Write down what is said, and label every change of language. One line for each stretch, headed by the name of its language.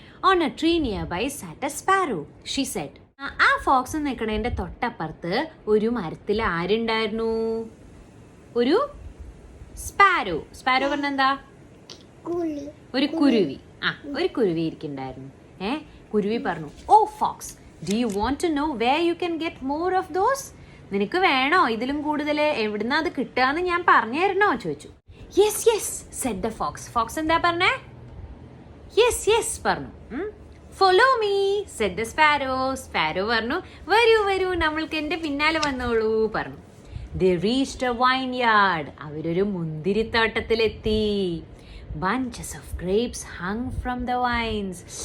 English: On a tree nearby sat a sparrow, she said.
Malayalam: ആ Fox നിൽക്കണേന്റെ തൊട്ടപ്പുറത്ത് ഒരു മരത്തിൽ ആരുണ്ടായിരുന്നു? ഒരു സ്പാരോ. സ്പാരോ പറഞ്ഞെന്താ? ഒരു കുരുവി. ഒരു കുരുവി ഇരിക്കണ്ടായിരുന്നു. കുരുവി പറഞ്ഞു,
English: Oh fox, do you want to know where you can get more of those?
Malayalam: നിനക്ക് വേണോ ഇതിലും കൂടുതൽ? എവിടുന്നാ അത് കിട്ടുകയെന്ന് ഞാൻ പറഞ്ഞു തരണോ ചോദിച്ചു.
English: Yes yes said the fox.
Malayalam: Fox എന്താ പറഞ്ഞേ?
English: yes yes
Malayalam: പറഞ്ഞു.
English: Follow me said the sparrow.
Malayalam: Sparrow പറഞ്ഞു, വരൂ നമ്മൾക്ക് എന്റെ പിന്നാലെ വന്നോളൂ പറഞ്ഞു.
English: They reached a vineyard.
Malayalam: അവരൊരു മുന്തിരിത്തോട്ടത്തിലെത്തി.
English: Bunches of grapes hung from the vines.